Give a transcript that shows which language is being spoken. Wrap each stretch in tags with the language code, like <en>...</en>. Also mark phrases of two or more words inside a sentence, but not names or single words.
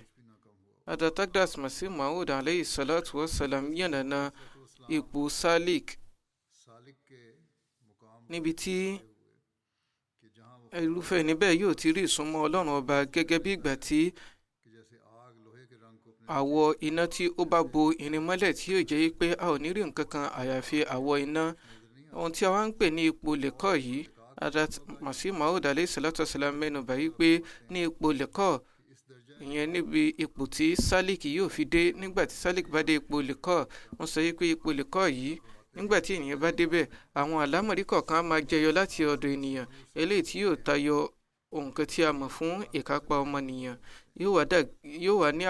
<yo>Hadrat Aqdas Masih Maud</yo> <ar>عليه الصلاة والسلام</ar> <yo>yànnàná ipò Salik, níbi tí irúfẹ́ níbẹ̀ yóò ti rí ìsúnmọ́ Ọlọ́run ọba gẹ́gẹ́ bí ìgbà tí àwọ̀ iná tí ó bá bo irin mọ́lẹ̀ tí yóò jẹ́ pé a ò ní rí nǹkan kan àyàfi àwọ̀ iná. Ohun tí a wá ń pè ní ipò lẹ́kọ̀ọ́ yìí, Hadrat Masih Maud</yo> <ar>عليه الصلاة والسلام</ar> <yo>mẹ́nu bà yí pé ní ipò lẹ́kọ̀ọ́, ìyẹn níbi ipò tí Salik yóò fi dé. Nígbà tí Salik bá dé ipò lẹ́kọ̀ọ́, wọ́n sọ yí pé ipò lẹ́kọ̀ọ́ yìí, nígbà tí ènìyàn bá débẹ̀, àwọn àlámọ̀rí kọ̀ọ̀kan á máa jẹyọ láti ọ̀dọ̀ ènìyàn, eléyìí tí yóò tayọ nǹkan tí a mọ̀ fún ìkápá ọmọnìyàn, yóò wá ní àwọ̀</yo>